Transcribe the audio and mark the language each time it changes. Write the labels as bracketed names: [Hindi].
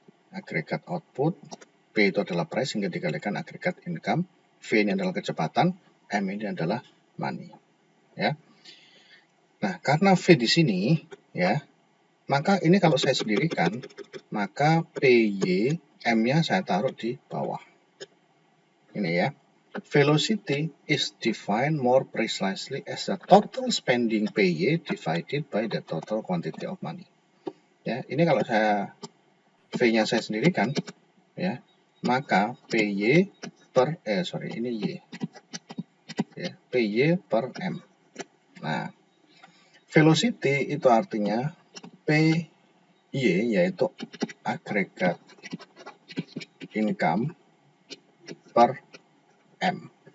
[Indonesian] Agregat output, P itu adalah price hingga dikalikan agregat income, V ini adalah kecepatan, M ini adalah money. Ya. Nah, karena V di sini ya, maka ini kalau saya sendirikan, maka PY M-nya saya taruh di bawah. Ini ya. [English] Velocity is defined more precisely as the total spending PY divided by the total quantity of money. [Indonesian] Ya, ini kalau saya V-nya saya sendirikan, ya, maka PY per ini Y. Ya, PY per M. Nah, velocity itu artinya PY yaitu agregat income per M.